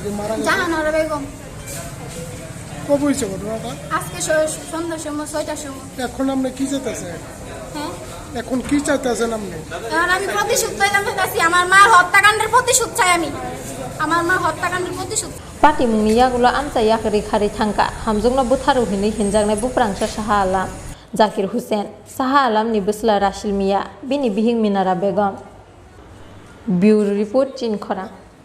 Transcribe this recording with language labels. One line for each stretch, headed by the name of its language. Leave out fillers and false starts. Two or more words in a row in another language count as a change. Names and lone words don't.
Bangla: জাহানারা বেগম কবে হয়েছে ঘটনাটা আজকে সন্ধ্যার সময় 6টার সময় এখন আপনি কি চাইতেছেন হ্যাঁ এখন কি চাইতেছেন আপনি এখন আমি প্রতিশোধ চাইতে চাইছি আমার মার হত্যাকাণ্ডের প্রতিশোধ চাই আমি আমার মা হত্যাকাণ্ডের প্রতিশোধ
Kok Borok: Party Mungi Yagulo Amsa Yakari Karitanka Hamjungno Butharu Hini Hinjangne Buprangsa Saha Alam Zakir Hussein Saha Alam ni Busla Rasil Mia Bini Bihing Minara Begum
English: Bureau Report
Kok Borok: Chin Khora